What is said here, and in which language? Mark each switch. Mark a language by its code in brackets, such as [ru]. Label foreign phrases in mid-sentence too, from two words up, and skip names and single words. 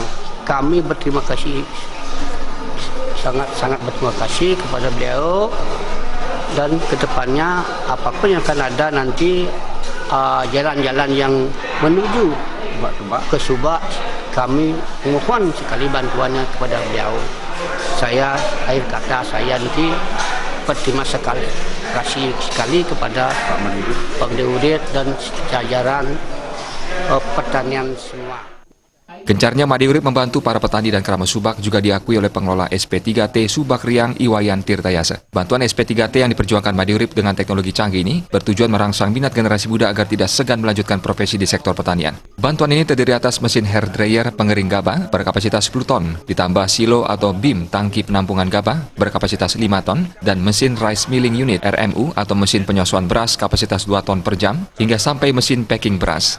[id] Kami berterima kasih, sangat berterima kasih kepada beliau, dan kedepannya apapun yang akan ada nanti jalan-jalan yang menuju ke Subak, kami mohon sekali bantuannya kepada beliau. Akhir kata saya nanti berterima kasih sekali kepada Pak Imade Urip dan jajaran pertanian semua. Gencarnya Imade Urip membantu para petani dan keramat Subak juga diakui oleh pengelola SP3T Subak Riang Iwayan Tirtayasa. Bantuan SP3T yang diperjuangkan Imade Urip dengan teknologi canggih ini bertujuan merangsang minat generasi muda agar tidak segan melanjutkan profesi di sektor pertanian. Bantuan ini terdiri atas mesin [en] hair dryer [id] pengering gabah berkapasitas 10 ton, ditambah silo atau BIM tangki penampungan gabah berkapasitas 5 ton, dan mesin [en] rice milling unit [id] RMU atau mesin penyosohan beras kapasitas 2 ton per jam, hingga sampai mesin packing beras.